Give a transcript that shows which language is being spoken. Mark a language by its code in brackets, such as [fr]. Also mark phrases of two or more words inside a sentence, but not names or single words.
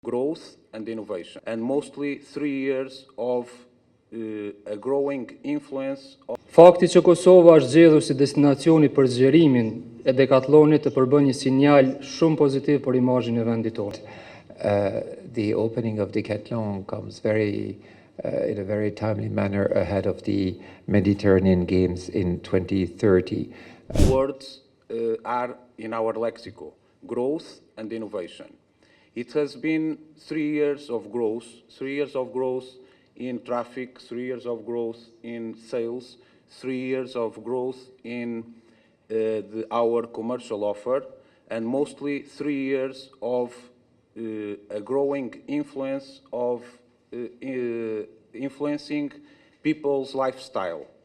[en] growth and innovation, and mostly 3 years of a growing influence of... [sq] Fakti që Kosova është zgjedhur si destinacioni për zgjerimin e Decathlonit të përbën një sinjal shumë pozitiv për imazhin e vendit tonë. [en] The opening of Decathlon comes in a very timely manner ahead of the Mediterranean Games in 2030. Words are in our lexico: growth and innovation. It has been 3 years of growth, 3 years of growth in traffic, 3 years of growth in sales, 3 years of growth in our commercial offer, and mostly 3 years of a growing influence of influencing people's lifestyle.